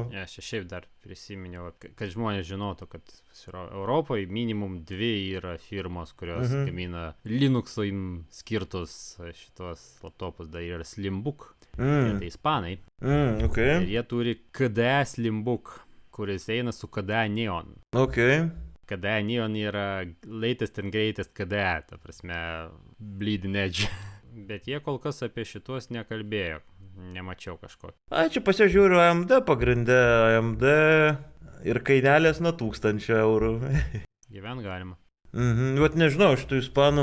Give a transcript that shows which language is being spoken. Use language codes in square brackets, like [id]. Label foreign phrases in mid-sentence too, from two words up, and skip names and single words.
[lt] Aš šiaip dar prisiminiau, kad žmonės žinotų, kad Europoje minimum 2 yra firmos, kurios gamina Linux'ui skirtus šitos laptopus, dar yra Slimbook. Tai ispanai. Okay. Ir jie turi KDE Slimbook, kuris eina su KDE Neon. Okay. KDE Neon yra [en] latest and greatest [lt] KDE, ta prasme, [en] bleeding edge. [lt] Bet jie kol kas apie šitos nekalbėjo. Nemačiau kažko. Čia pasižiūriu AMD pagrindė, AMD ir kainelės nuo €1000. Gyvent galima. Vat nežinau, šitų ispanų.